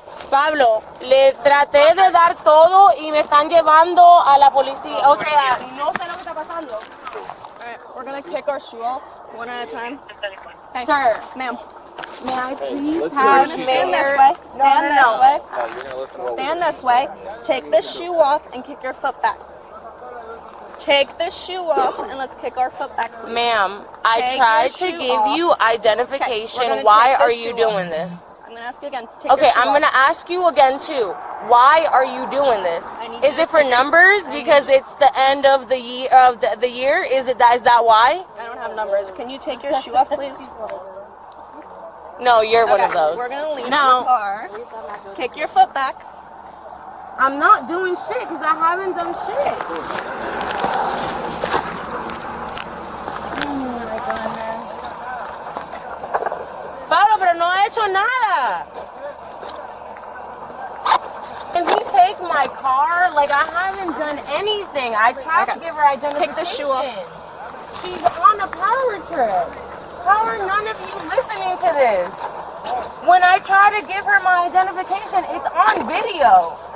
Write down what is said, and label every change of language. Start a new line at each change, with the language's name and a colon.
Spanish: Pablo, le traté de dar todo y me están llevando a la policía. O sea, no sé lo que está pasando.
English: Alright, we're gonna kick our shoe off one at a time. Hey, sir, ma'am. May I please have stand this way. Stand this way. Stand this way. Take this shoe off and kick your foot back. Take this shoe off and let's kick our foot back. Ma'am, I tried to give you identification. Okay, why are you doing this? I'm going to ask you again. Okay, I'm going to ask you again too. Why are you doing this? Is it for numbers because it's the end of the year? Is that why? I don't have numbers. Can you take your shoe off, please? No, you're one of those. We're going to leave the car. Kick your foot back. I'm not doing shit because I haven't done shit. Oh my goodness.
Spanish: Pablo, pero no he hecho nada.
English: Can he take my car? Like, I haven't done anything. I tried to give her identification. Take the shoe off. She's on a power trip. How are none of you listening to this? When I try to give her my identification, it's on video.